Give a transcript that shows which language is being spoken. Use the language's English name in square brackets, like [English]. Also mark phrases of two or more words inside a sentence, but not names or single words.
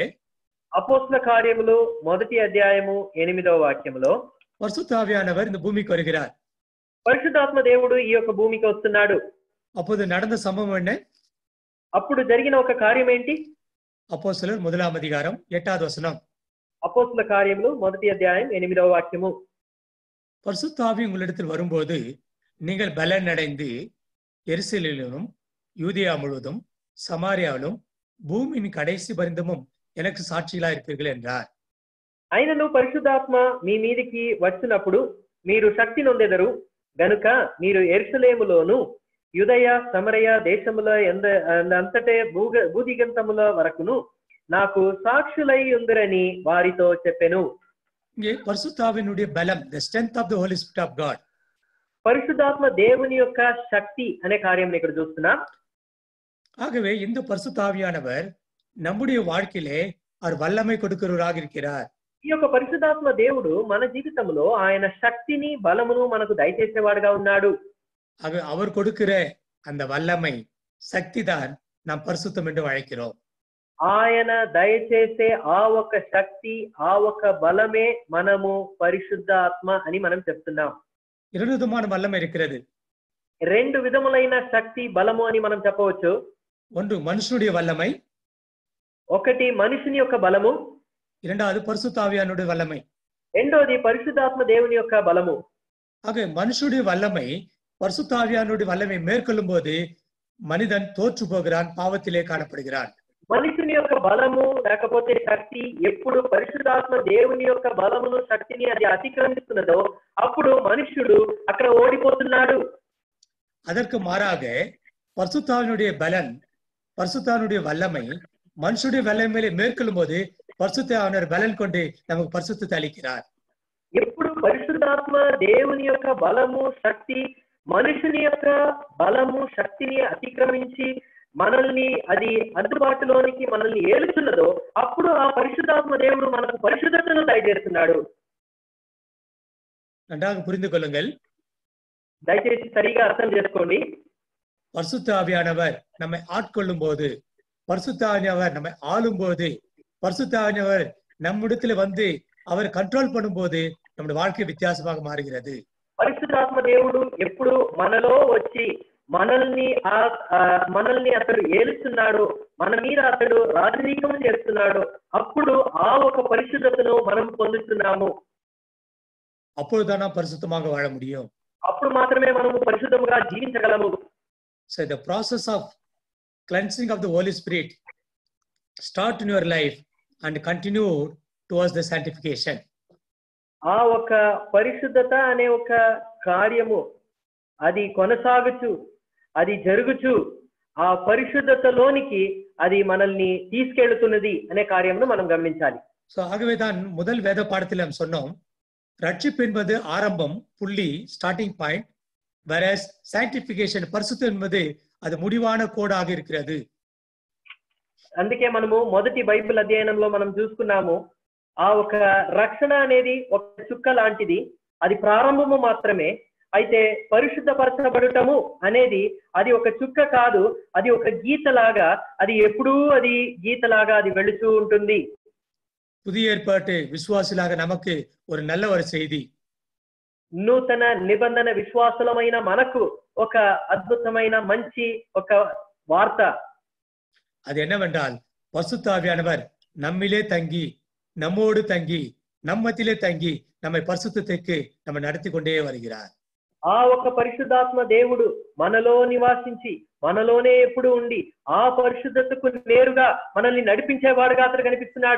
[Telugu] అపోస్తల కార్యములు 1వ అధ్యాయము 8వ వాక్యములో, [Tamil] பரிசுத்த ஆவியானவர் இந்த பூமிக்கு வருகிறார். [Telugu] పరిశుద్ధాత్మ దేవుడు ఈ యొక్క భూమికి వస్తున్నాడు. [Tamil] அப்போது நடந்த சம்பவம் என்ன? [Telugu] అప్పుడు జరిగిన ఒక కార్యం ఏంటి? [Tamil] அப்போஸ்தலர் 1 அதிகாரம் 8வது வசனம். [Telugu] అపోస్తల కార్యములు 1వ అధ్యాయం 8వ వాక్యము. [Tamil] பரிசுத்த ஆவி உங்களிடத்தில் வரும்போது நீங்கள் பலன் அடைந்து எருசலேமிலும் யூதேயா முழுவதும் சமாரியாவிலும் பூமியின் கடைசி பரிந்தமும் எனக்கு சாட்சிகளா இருப்பீர்கள் என்றார். [Telugu] అయినను పరిశుద్ధాత్మ మీ మీదికి వచ్చినప్పుడు మీరు శక్తి నొందెదరు గనుక మీరు యెరూషలేములోను యూదయ సమరయ దేశముల అంతటే భూదిగంతముల వరకును నాకు సాక్షులై ఉందిరని వారితో చెప్పెను. [Tamil] இங்கே பரிசுத்த ஆவியினுடைய பலம், [English] the strength of the Holy Spirit of God. [Telugu] పరిశుద్ధాత్మ దేవుని యొక్క శక్తి అనే కార్యం ఇక్కడ చూస్తున్నాం. [Tamil] ஆகவே இந்த பரிசுத்த ஆவியானவர் நம்முடைய வாழ்க்கையிலே அவர் வல்லமை கொடுக்கிறவராக இருக்கிறார். [Telugu] ఈ యొక్క పరిశుద్ధాత్మ దేవుడు మన జీవితంలో ఆయన శక్తిని బలమును మనకు దయచేసేవాడుగా ఉన్నాడు. [Tamil] அவர் கொடுக்கிற அந்த வல்லமை சக்தி தான் நாம் பரிசுத்தம் என்று அழைக்கிறோம். [Telugu] ఆయన దయచేసే ఆ ఒక శక్తి, ఆ ఒక బలమే మనము పరిశుద్ధ ఆత్మ అని మనం చెప్తున్నాం. [Tamil] இரண்டு விதமான வல்லமை இருக்கிறது. [Telugu] రెండు విధములైన శక్తి బలము అని మనం చెప్పవచ్చు. [Tamil] ஒன்று மனுஷனுடைய வல்லமை, [Telugu] ఒకటి మనిషిని యొక్క బలము, [Tamil] இரண்டாவது பரிசுத்த ஆவியானுடைய வல்லமை. [Telugu] రెండోది పరిశుద్ధాత్మ దేవుని యొక్క బలము. [Tamil] ஆக மனுஷனுடைய வல்லமை பரிசுத்த ஆவியானுடைய வல்லமை மேற்கொள்ளும் போது மனிதன் தோற்று போகிறான், பாவத்திலே காணப்படுகிறான். [Telugu] మనిషిని యొక్క బలము లేకపోతే శక్తి ఎప్పుడు పరిశుద్ధాత్మ దేవుని యొక్క బలమును శక్తిని అది అతిక్రమిస్తున్నదో అప్పుడు మనుష్యుడు అక్కడ ఓడిపోతున్నాడు. [Tamil] அதற்கு மாறாக பரிசுத்தாவினுடைய பலன், பரிசுத்தாவினுடைய வல்லமை மனுஷனுடைய வல்லமையிலே மேற்கொள்ளும் போது பரிசுத்த ஆவியானவர் பலன் கொண்டு நமக்கு பரிசுத்தத்தை அளிக்கிறார். [Telugu] ఎప్పుడు పరిశుద్ధాత్మ దేవుని యొక్క బలము శక్తి మనుషుని యొక్క బలము శక్తిని అతిక్రమించి మనల్ని అది అందుబాటులోనికి మనల్ని ఏలుతున్నదో అప్పుడు ఆ పరిశుద్ధాత్మ దేవుడు మనకు పరిశుద్ధతను దయచేస్తున్నాడు. [Tamil] நன்றாக புரிந்து கொள்ளுங்கள். [Telugu] దయచేసి సరిగా అర్థం చేసుకోండి. [Tamil] பரிசுத்த ஆவியானவர் நம்மை ஆட்கொள்ளும் போது, பரிசுத்த ஆவியானவர் நம்மை ஆளும் போது, பரிசுத்த ஆவியானவர் நம்மிடத்துல வந்து அவர் கண்ட்ரோல் பண்ணும் போது நம்முடைய வாழ்க்கை வித்தியாசமாக மாறுகிறது. [Telugu] పరిశుద్ధాత్మ దేవుడు ఎప్పుడు మనలో వచ్చి మనల్ని అతడు ఏలుస్తున్నాడు, మన మీద అతడు రాజనీకం చేస్తున్నాడు, అప్పుడు ఆ ఒక పరిశుద్ధతను మనం పొందుతున్నాము. [Tamil] அப்பொழுதுதான் நாம் பரிசுத்தமாக வாழ முடியும். [Telugu] అప్పుడు మాత్రమే మనము పరిశుద్ధంగా జీవించగలము. [English] So the process of cleansing of the Holy Spirit start in your life and continue towards the sanctification. [Telugu] ఆ ఒక పరిశుద్ధత అనే ఒక కార్యము అది కొనసాగుచు, అది జరుగుచు, ఆ పరిశుద్ధతలోనికి అది మనల్ని తీసుకెళ్తున్నది అనే కార్యమును మనం గమనించాలి. [Tamil] So ஆகவேதான் முதல் வேத பாடத்தில் நாம் சொன்னோம், ரட்சிப்பு என்பது ஆரம்பம், புள்ளி, [English] starting point, whereas sanctification [Tamil] பரிசுத்தம் என்பது அது முடிவான கோடாக இருக்கிறது. [Telugu] అందుకే మనము మొదటి బైబిల్ అధ్యయనంలో మనం చూసుకున్నాము, ఆ ఒక రక్షణ అనేది ఒక చుక్క లాంటిది, అది ప్రారంభము మాత్రమే. అయితే పరిశుద్ధపరచబడటము అనేది అది ఒక చుక్క కాదు, అది ఒక గీతలాగా, అది ఎప్పుడూ అది గీతలాగా అది వెళుతూ ఉంటుంది. [Tamil] புதிய ஏற்பாட்டு விசுவாசிகளாக நமக்கு ஒரு நல்ல ஒரு செய்தி. [Telugu] నూతన నిబంధన విశ్వాసులమైన మనకు ఒక అద్భుతమైన మంచి ఒక వార్త. [Tamil] அது என்னவென்றால் பரிசுத்த ஆவியானவர் நம்மிலே தங்கி, நம்மோடு தங்கி, நம்மத்திலே தங்கி நம்மை பரிசுத்தத்துக்கு நம்ம நடத்தி கொண்டே வருகிறார். [Telugu] ఆ ఒక పరిశుద్ధాత్మ దేవుడు మనలో నివాసించి మనలోనే ఎప్పుడు ఉండి ఆ పరిశుద్ధతకు నేరుగా మనల్ని నడిపించేవాడుగా అతడు కనిపిస్తున్నాడు.